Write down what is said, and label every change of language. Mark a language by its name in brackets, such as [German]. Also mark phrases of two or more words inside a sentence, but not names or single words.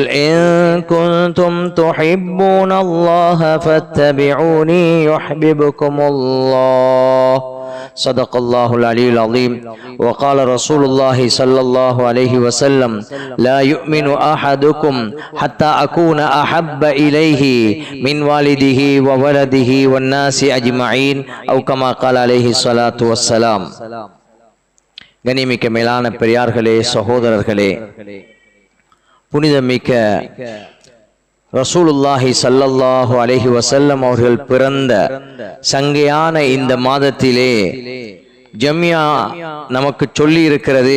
[Arabic] إن كنتم تحبون الله فاتبعوني يحببكم الله صدق الله العلي العظيم وقال رسول الله صلى الله عليه وسلم لا يؤمن أحدكم حتى أكون أحب إليه من والده وولده والناس أجمعين أو كما قال عليه الصلاة والسلام. [Tamil] கண்ணியமிக்க மேலான பெரியார்களே, சகோதரர்களே, புனிதமிக்க [Arabic] رسول الله صلى الله عليه وسلم [Tamil] அவர்கள் பிறந்த சங்கையான இந்த மாதத்திலே ஜம்யா நமக்கு சொல்லி இருக்கிறது.